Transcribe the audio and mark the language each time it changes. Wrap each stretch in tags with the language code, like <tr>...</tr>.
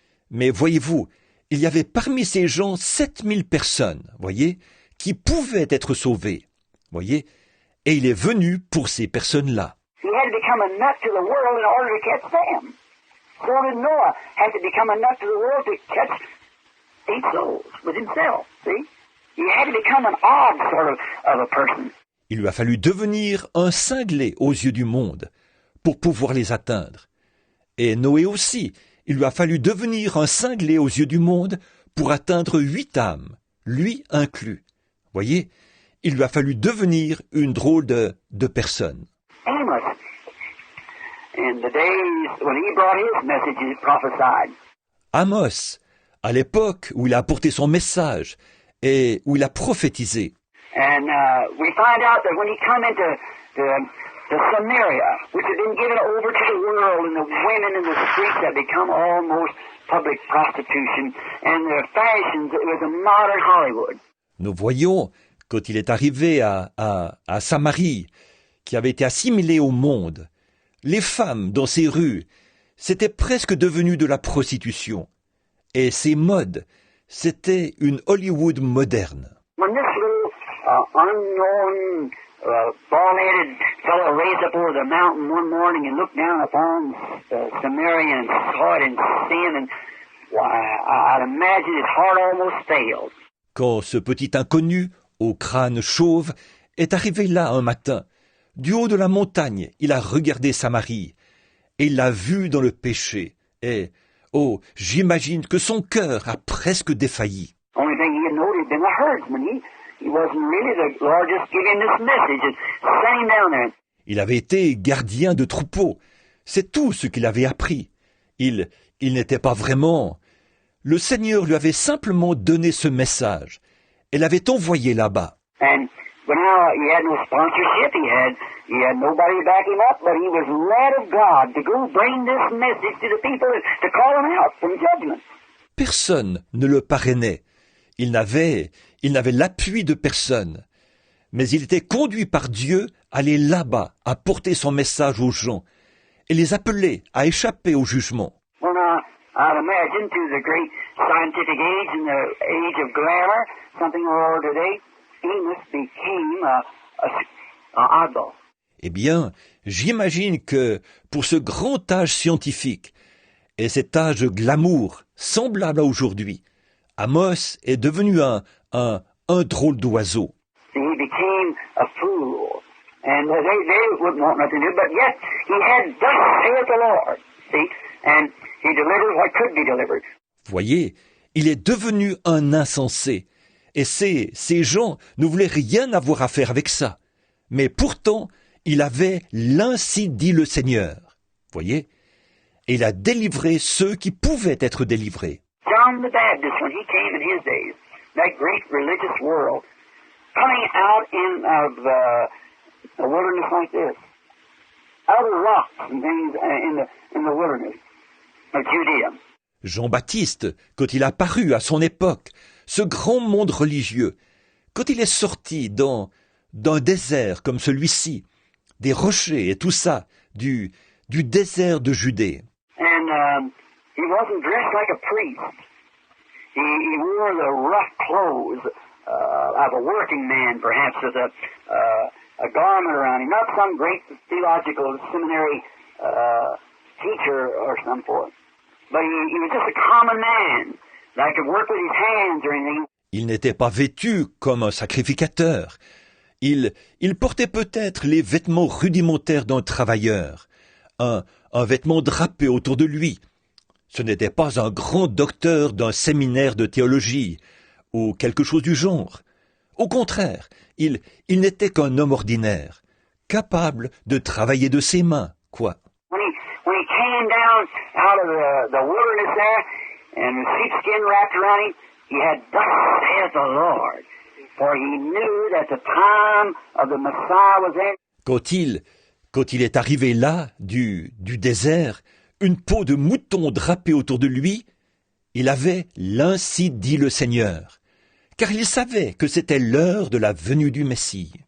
<fr>Mais voyez-vous, il y avait parmi ces gens 7000 personnes, voyez, qui pouvaient être sauvées, voyez, et il est venu pour ces personnes-là.</fr> <en>He had to become a nut to the world in order to catch them. So did Noah have to become a nut to the world to catch 8 souls with himself, see? He had to become an odd sort of a person.</en> <fr>Il lui a fallu devenir un cinglé aux yeux du monde pour pouvoir les atteindre. Et Noé aussi, il lui a fallu devenir un cinglé aux yeux du monde pour atteindre 8 âmes, lui inclus. Voyez, il lui a fallu devenir une drôle de personne.</fr> <en>Amos, in the days when he brought his message, he prophesied.</en> <fr>Amos, à l'époque où il a apporté son message et où il a prophétisé.</fr> <en>And we find out that when he come into Samaria, which had been given over to the world, and the women in the streets had become almost public prostitution, and their fashions, it was a modern Hollywood.</en> <fr>Nous voyons, quand il est arrivé à Samarie, qui avait été assimilée au monde, les femmes dans ces rues, c'était presque devenu de la prostitution. Et ces modes, c'était une Hollywood moderne.</fr> <en>When this little unknown bald-headed fellow raised up over the mountain one morning and looked down upon Samaria and saw it in sin, and I'd imagine his heart almost failed.</en> <fr>Quand ce petit inconnu, au crâne chauve, est arrivé là un matin, du haut de la montagne, il a regardé Samarie, et il l'a vu dans le péché, et, j'imagine que son cœur a presque défailli.</fr> <en>Only thing he had known, he'd been a herdsman. He wasn't really the Lord just gave him this message and sent him down there.</en> <fr>Il avait été gardien de troupeau. C'est tout ce qu'il avait appris. Il n'était pas vraiment... Le Seigneur lui avait simplement donné ce message et l'avait envoyé là-bas.</fr> <en>And now he had no sponsorship, he had nobody to back him up, but he was led of God to go bring this message to the people to call them out from judgment.</en> <fr>Personne ne le parrainait. Il n'avait l'appui de personne. Mais il était conduit par Dieu à aller là-bas, à porter son message aux gens, et les appeler à échapper au jugement.</fr> <en>Well, now, I'd imagine to the great scientific age and the age of glamour, something or other today, Amos became a oddball.</en> <fr>Eh bien, j'imagine que pour ce grand âge scientifique, et cet âge de glamour semblable à aujourd'hui, Amos est devenu un drôle d'oiseau.</fr> <en>He became a fool. And they wouldn't want nothing to do, but yet he had thus saith the Lord. See? And he delivered what could be delivered.</en> <fr>Voyez, il est devenu un insensé. Et ces gens ne voulaient rien avoir à faire avec ça. Mais pourtant, il avait l'ainsi dit le Seigneur. Voyez? Et il a délivré ceux qui pouvaient être délivrés.</fr> <en>John the Baptist, when he came in his days, that great religious world, coming out of a wilderness like this, out of rocks and things in the wilderness of Judea.</en> <fr>Jean-Baptiste, quand il a paru à son époque, ce grand monde religieux, quand il est sorti d'un désert comme celui-ci, des rochers et tout ça, du désert de Judée.</fr> <en>And he wasn't dressed like a priest. He wore the rough clothes of a working man, perhaps, with a garment around him. Not some great theological seminary teacher or some sort. But he was just a common man that could work with his hands or anything.</en> <fr>Il n'était pas vêtu comme un sacrificateur. Il portait peut-être les vêtements rudimentaires d'un travailleur, un vêtement drapé autour de lui. Ce n'était pas un grand docteur d'un séminaire de théologie, ou quelque chose du genre. Au contraire, il n'était qu'un homme ordinaire, capable de travailler de ses mains, quoi.</fr> <en>When he came down out of the wilderness there, and the sheepskin wrapped around him, he had, "Thus saith the Lord," for he knew that the time of the Messiah was in.</en> <fr>Quand il est arrivé là, du désert, une peau de mouton drapée autour de lui, il avait l'ainsi dit le Seigneur, car il savait que c'était l'heure de la venue du Messie.</fr>